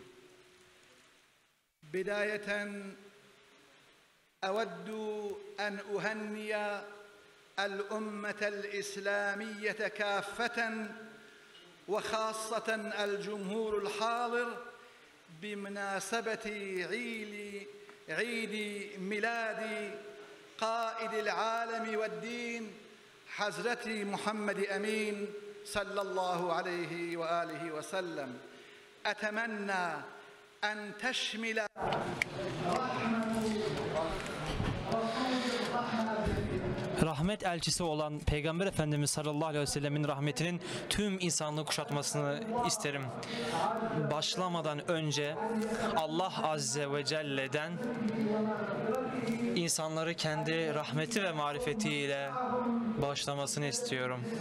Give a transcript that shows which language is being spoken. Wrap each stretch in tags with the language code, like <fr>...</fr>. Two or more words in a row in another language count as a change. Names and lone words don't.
<ar>بداية أود أن أهنئ الأمة الإسلامية كافة وخاصة الجمهور الحاضر بمناسبة عيد ميلاد قائد العالم والدين حضرة محمد أمين صلى الله عليه وآله وسلم. أتمنى أن تشمل</ar> <tr>rahmet elçisi olan Peygamber Efendimiz</tr> <ar>صلى الله عليه وسلم</ar> <tr>rahmetinin tüm insanlığı kuşatmasını isterim. Başlamadan önce Allah</tr> <ar>عز وجل</ar> <tr>insanları kendi rahmeti ve marifetiyle bağışlamasını istiyorum.</tr>